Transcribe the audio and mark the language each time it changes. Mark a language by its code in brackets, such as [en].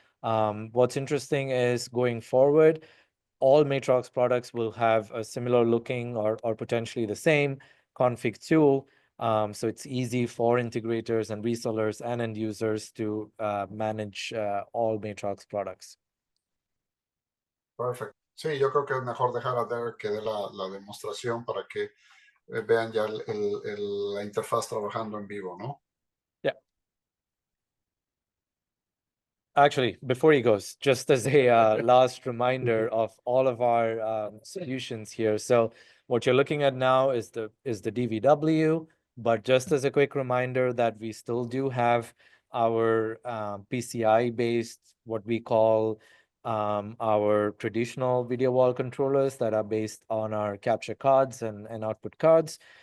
[en] What's interesting is going forward, all Matrox products will have a similar looking or potentially the same config tool. So it's easy for integrators and resellers and end users to manage all Matrox products. [es] Perfecto. Sí, yo creo que es mejor dejar a Derek que dé la demostración para que vean ya la interfaz trabajando en vivo, ¿no? [en] Yeah. Actually, before he goes, just as a last reminder of all of our solutions here. So what you're looking at now is the DVW, but just as a quick reminder that we still do have our PCI-based, what we call our traditional video wall controllers that are based on our capture cards and output cards.